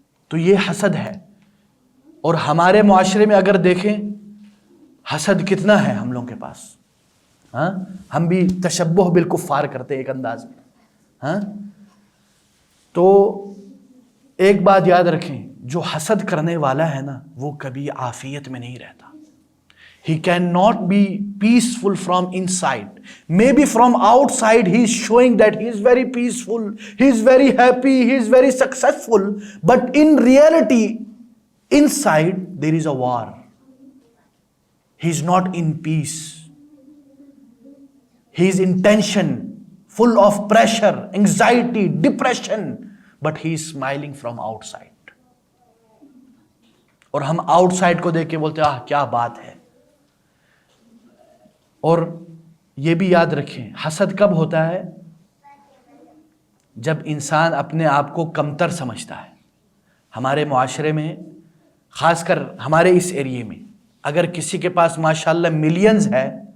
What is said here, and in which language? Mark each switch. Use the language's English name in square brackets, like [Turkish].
[Urdu] تو یہ حسد ہے. اور ہمارے معاشرے میں اگر دیکھیں حسد کتنا ہے ہم لوگوں کے پاس. ہم بھی تشبہ بالکفار کرتے ایک انداز میں. تو ایک بات یاد رکھیں، جو حسد کرنے والا ہے نا وہ کبھی عافیت میں نہیں رہتا. [English] He cannot be peaceful from inside. Maybe from outside he is showing that he is very peaceful, he is very happy, he is very successful. But in reality, inside there is a war. He is not in peace. He is in tension, full of pressure, anxiety, depression. But he is smiling from outside. [Urdu] اور ہم outside کو دیکھ کے بولتے ہیں کیا بات ہے. اور یہ بھی یاد رکھیں، حسد کب ہوتا ہے؟ جب انسان اپنے آپ کو کمتر سمجھتا ہے۔ ہمارے معاشرے میں، خاص کر ہمارے اس ایریے میں، اگر کسی کے پاس ماشاءاللہ ملینز ہے،